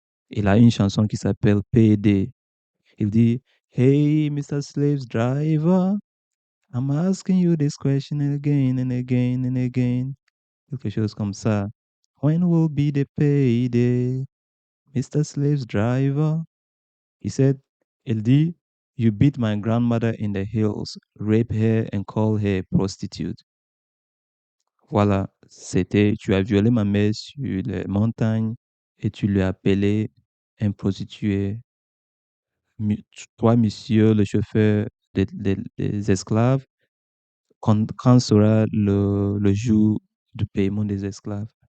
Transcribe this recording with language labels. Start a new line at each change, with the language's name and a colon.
French: Il a une chanson qui s'appelle P.D. Il dit,
English: Hey, Mr. Slaves Driver, I'm asking you this question again and again and again.
French: Quelque chose comme ça.
English: When will be the payday, Mr. Slaves Driver?
French: Il dit,
English: You beat my grandmother in the hills, rape her and call her prostitute.
French: Voilà, tu as violé ma mère sur les montagnes et tu lui as appelé un prostitué. Toi, monsieur, le chauffeur des esclaves, quand sera le jour du paiement des esclaves?